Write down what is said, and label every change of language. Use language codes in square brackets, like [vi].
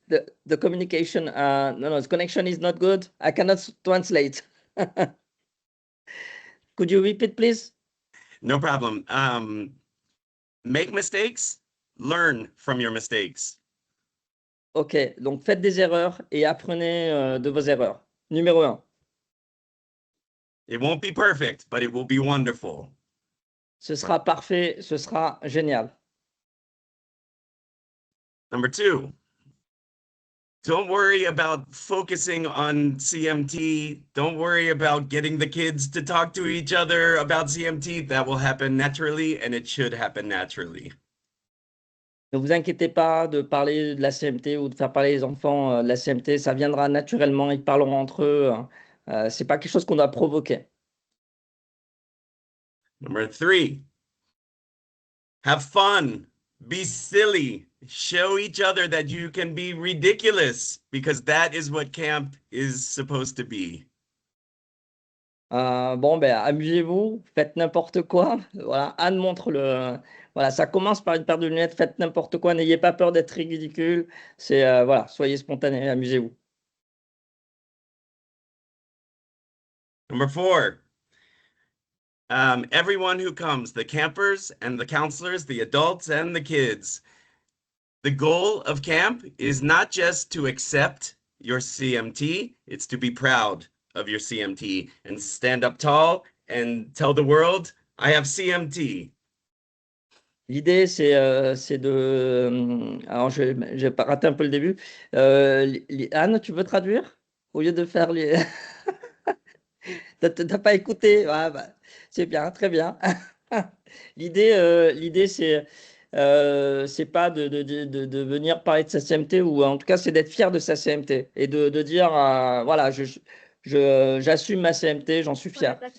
[en] The communication, no, the connection is not good. I cannot translate. Could you repeat, please? no problem. Make mistakes, learn from your mistakes. [fr] Ok, donc faites des erreurs et apprenez de vos erreurs. Numéro 1. [en] It won't be perfect, but it will be wonderful. [fr] Ce sera parfait, ce sera génial. [en] Number 2, don't worry about focusing on CMT. Don't worry about getting the kids to talk to each other about CMT. That will happen naturally, and it should happen naturally. [fr] Ne vous inquiétez pas de parler de la CMT ou de faire parler les enfants de la CMT. Ça viendra naturellement, ils parleront entre eux. C'est pas quelque chose qu'on doit provoquer. [en] Number 3, have fun. Be silly. Show each other that you can be ridiculous, because that is what camp is supposed to be. [fr] Bon, ben, amusez-vous, faites n'importe quoi. Voilà, Anne montre le. Voilà, ça commence par une paire de lunettes, faites n'importe quoi, n'ayez pas peur d'être ridicule. C'est voilà, soyez spontané, amusez-vous. [en] Number 4, everyone who comes, the campers and the counselors, the adults and the kids, the goal of camp is not just to accept your CMT, it's to be proud of your CMT and stand up tall and tell the world, [fr] I have CMT. L'idée, c'est de. Alors, j'ai pas raté un peu le début. Anne, tu veux traduire? Au lieu de faire les. T'as pas écouté? Ah, bah, c'est bien, très bien. L'idée, c'est pas de venir parler de sa CMT, ou en tout cas, c'est d'être fier de sa CMT et de dire, voilà, j'assume ma CMT, j'en suis fier.